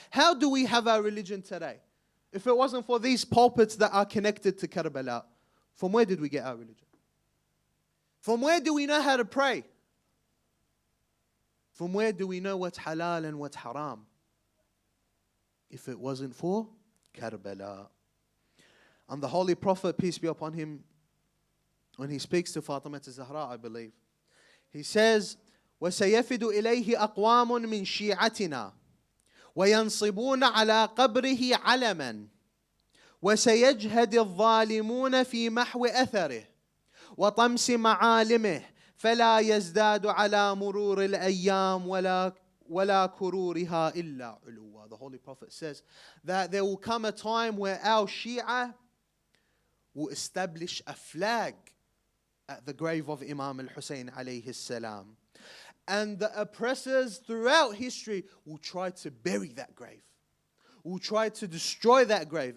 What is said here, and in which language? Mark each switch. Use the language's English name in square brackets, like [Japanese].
[English] How do we have our religion today? If it wasn't for these pulpits that are connected to Karbala, from where did we get our religion? From where do we know how to pray? From where do we know what's halal and what's haram? If it wasn't for Karbala. And the Holy Prophet, peace be upon him, when he speaks to Fatima Zahra, I believe, he says, [Arabic] وسيفد إليه أقوام من شيعتنا وينصبون على قبره علما وسيجهد الظالمون في محو أثره وطمس معالمه فلا يزداد على مرور الأيام ولا كرورها إلا علوا. [English] The Holy Prophet says that there will come a time where our Shia will establish a flag at the grave of Imam al-Hussein alayhi salam. And the oppressors throughout history will try to bury that grave, will try to destroy that grave.